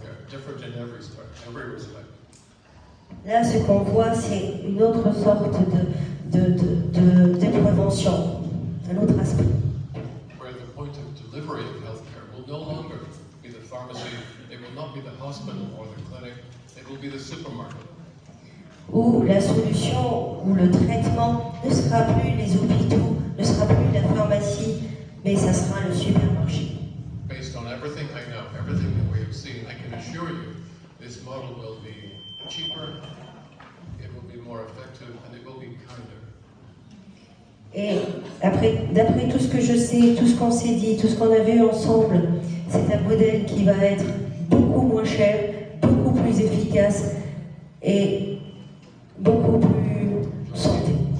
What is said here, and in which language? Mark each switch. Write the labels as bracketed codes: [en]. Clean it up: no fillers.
[en] different in every respect. [fr] Là, ce qu'on voit, c'est une autre sorte de prévention, un autre aspect. [en] Where the point of delivery of healthcare will no longer be the pharmacy, it will not be the hospital or the clinic, it will be the supermarket. [fr] Où la solution, où le traitement ne sera plus les hôpitaux, ne sera plus la pharmacie, mais ça sera le supermarché. [en] Based on everything I know, everything that we have seen, I can assure you this model will be cheaper, it will be more effective, and it will be kinder. [fr] Et d'après tout ce que je sais, tout ce qu'on s'est dit, tout ce qu'on a vu ensemble, c'est un modèle qui va être beaucoup moins cher, beaucoup plus efficace et beaucoup plus santé.